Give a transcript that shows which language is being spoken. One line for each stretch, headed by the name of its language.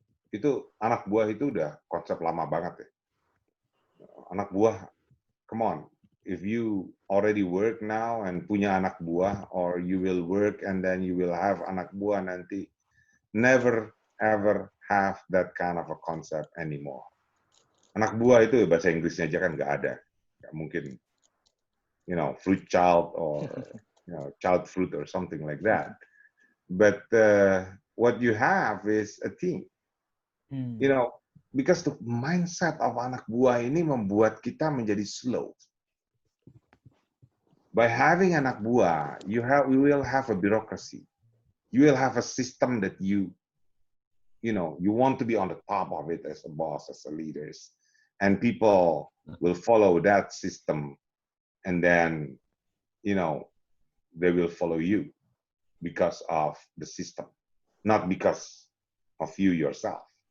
Indonesian: Itu anak buah itu udah konsep lama banget ya. Anak buah,
English: come on. If you already work now and punya anak buah, or you will work and then you will have anak buah nanti, never ever have that kind of a concept anymore.
Indonesian: Anak buah itu bahasa Inggrisnya aja kan nggak ada. Nggak mungkin,
English: fruit child or child fruit or something like that. But what you have is a team. Because the mindset of
Indonesian: anak buah ini membuat kita menjadi slow.
English: By having anak buah, you will have a bureaucracy. You will have a system that you want to be on the top of it as a boss, as a leaders, and people will follow that system, and then, they will follow you because of the system, not because of you yourself.